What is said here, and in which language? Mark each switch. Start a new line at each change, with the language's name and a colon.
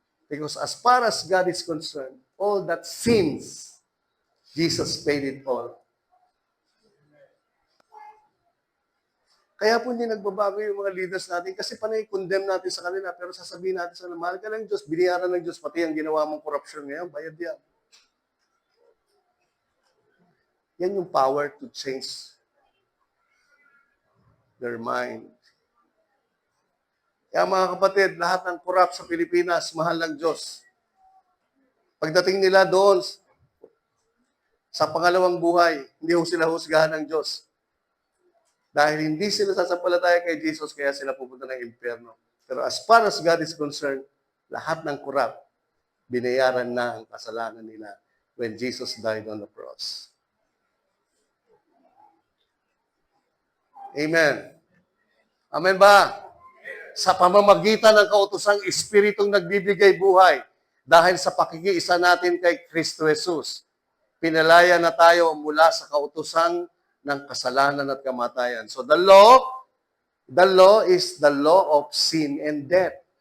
English: Because as far as God is concerned, all that sins, Jesus paid it all.
Filipino: Kaya po hindi nagbabago yung mga leaders natin kasi panay condemn natin sa kanila pero sasabihin natin sa mahal ka ng Diyos, biniyaran ng Diyos, pati ang ginawa mong korupsyon ngayon, bayad yan. Yan yung
English: power to change their mind.
Filipino: Kaya mga kapatid, lahat ng korap sa Pilipinas, mahal ng Diyos. Pagdating nila doon, sa pangalawang buhay, hindi ho sila husgahan ng Diyos. Dahil hindi sila sasampalataya kay Jesus, kaya sila pupunta ng impyerno. Pero
English: as far as God is concerned,
Filipino: lahat ng korap, binayaran na ang kasalanan nila
English: when Jesus died on the cross.
Filipino: Amen. Amen ba? Sa pamamagitan ng kautosang Espiritong nagbibigay buhay, dahil sa pakikiisa natin kay Kristo Jesus, pinalaya na tayo mula sa kautusan ng kasalanan at kamatayan.
English: So the law is the law of sin and death.